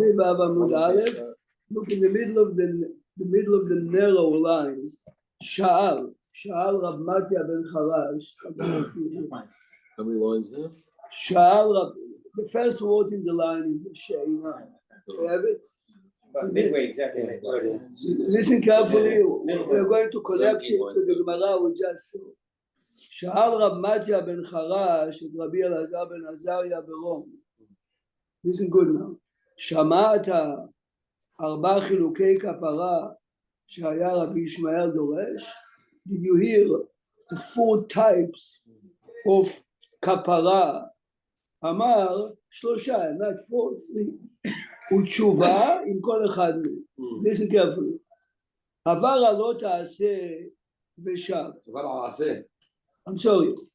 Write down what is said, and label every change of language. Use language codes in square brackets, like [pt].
[en] Pevav Amud Aleph, look in the middle of the narrow lines, Sha'al Rab Matya ben Charash, How many lines there? Sha'al Rab, the first word in the line is She'ina. You have it? But midway, exactly. Listen carefully, we're going to connect it to the Gemara we just saw. [he] שאל רב מתיה בן חרש את רבי אלעזר בן עזריה ברום. [en] Listen good now. [he] שמעת 4 חילוקי כפרה שהיה רבי ישמעאל דורש? [en] Did you hear the 4 types of כפרה? [he] אמר 3, [en] not 4, 3. [he] ותשובה עם כל אחד מהם. [en] Listen carefully. [he] עבר הלא תעשה ושב. [en] I'm sorry.